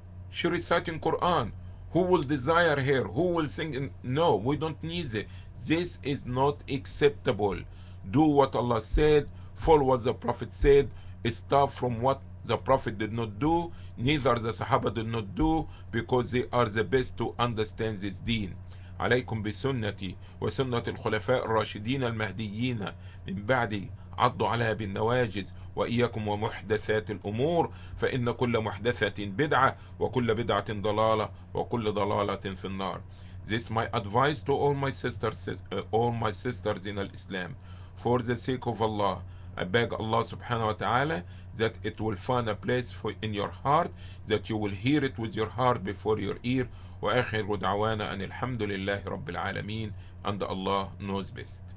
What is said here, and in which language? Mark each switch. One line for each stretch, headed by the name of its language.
English: She reciting Quran. Who will desire her? Who will sing? No, we don't need it. This is not acceptable. Do what Allah said. Follow what the Prophet said. Stop from what the Prophet did not do. Neither the Sahaba did not do, because they are the best to understand this deen.
Arabic: عليكم بسنتي وسنة الخلفاء الراشدين المهديين من بعدي، عضوا عليها بالنواجز، وإياكم ومحدثات الأمور، فإن كل محدثة بدعة وكل بدعة ضلالة وكل ضلالة في النار.
English: This is my advice to all my sisters in Islam. For the sake of Allah, I beg Allah subhanahu wa ta'ala that it will find a place in your heart, that you will hear it with your heart before your ear.
Arabic: وآخر دعوانا أن الحمد لله رب العالمين,
English: and Allah knows best.